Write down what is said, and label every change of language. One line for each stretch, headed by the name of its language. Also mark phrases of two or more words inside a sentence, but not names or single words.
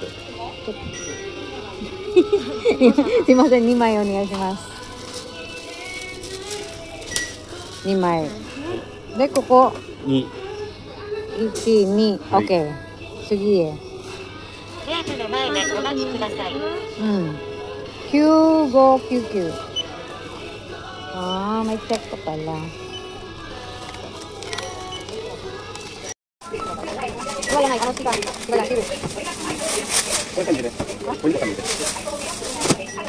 Japanese: すいません、2枚お願いします。2枚。で、ここ。1、2、OK。次へ。ゲートの前でお待ちください。
Filipino: 9599。may check ko pala. Wala na, ano sila? Wala, sila.
Japanese: こういう感じで。こういう感じで。